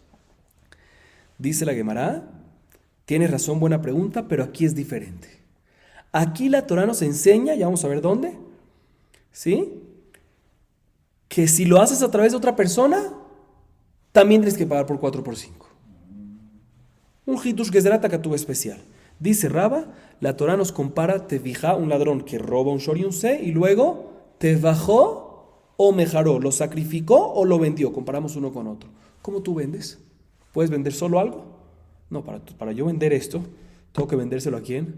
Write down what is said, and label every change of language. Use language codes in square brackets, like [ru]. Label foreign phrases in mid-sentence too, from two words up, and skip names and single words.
[es] Dice la Gemara, tienes razón, buena pregunta, pero aquí es diferente. Aquí la Torah nos enseña, ya vamos a ver dónde, ¿sí? Que si lo haces a través de otra persona, también tienes que pagar por 4 por 5. Un [he] חידוש גזירת הכתוב [es] especial. Dice Raba, la Torah nos compara tevijá, un ladrón que roba un shor y un se, y luego tevajó o mejaró, lo sacrificó o lo vendió. Comparamos uno con otro. ¿Cómo tú vendes? ¿Puedes vender solo algo? No, para yo vender esto, tengo que vendérselo ¿a quién?